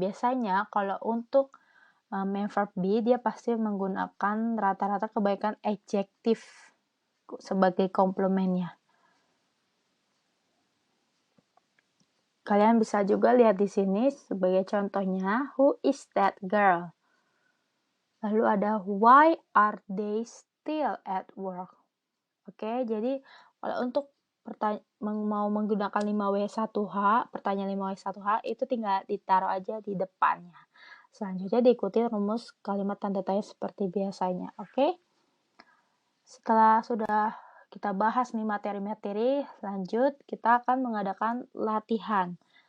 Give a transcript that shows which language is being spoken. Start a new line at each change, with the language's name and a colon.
Indonesian: Biasanya kalau untuk main verb be dia pasti menggunakan rata-rata kebaikan adjektif sebagai komplementnya. Kalian bisa juga lihat di sini sebagai contohnya,
English: who is that girl?
Indonesian: Lalu ada
English: why are they still at work?
Indonesian: Oke, jadi kalau untuk mau menggunakan 5W1H, pertanyaan 5W1H itu tinggal ditaruh aja di depannya. Selanjutnya diikuti rumus kalimat tanda tanya seperti biasanya. Oke? Setelah sudah kita bahas nih materi-materi, lanjut kita akan mengadakan latihan.